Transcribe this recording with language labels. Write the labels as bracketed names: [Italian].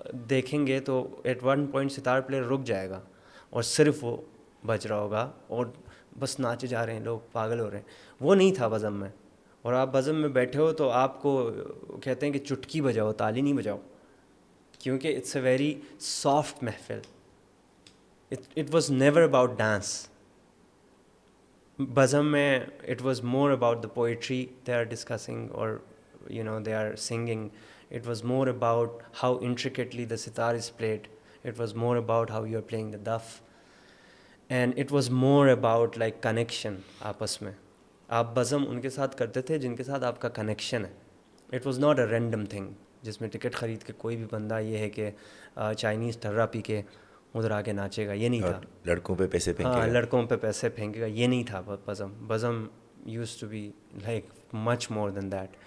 [Urdu] دیکھیں گے تو at one point Sattar player رک جائے گا اور صرف وہ بج رہا ہوگا اور بس ناچے جا رہے ہیں لوگ، پاگل ہو رہے ہیں. وہ نہیں تھا بزم میں. اور آپ بزم میں بیٹھے ہو تو آپ کو کہتے ہیں کہ چٹکی بجاؤ، تالی نہیں بجاؤ، کیونکہ [English] It's a very soft محفل. It was never about dance. بزم میں it was more about the poetry they are discussing اور they are singing. It was more about how intricately the sitar از played. It was more about how you are playing the duff. And it was more about like connection [Urdu] آپس میں. آپ بزم ان کے ساتھ کرتے تھے جن کے ساتھ آپ کا کنیکشن ہے. [English] it was not a random thing [Urdu] جس میں ٹکٹ خرید کے کوئی بھی بندہ یہ ہے کہ چائنیز ٹرا پی کے ادھر آ کے ناچے گا، یہ نہیں تھا. لڑکوں پہ پیسے پھینکے ہاں، گا. لڑکوں پہ پیسے پھینکے گا، یہ نہیں تھا بزم. [English] بزم use to be like much more than that.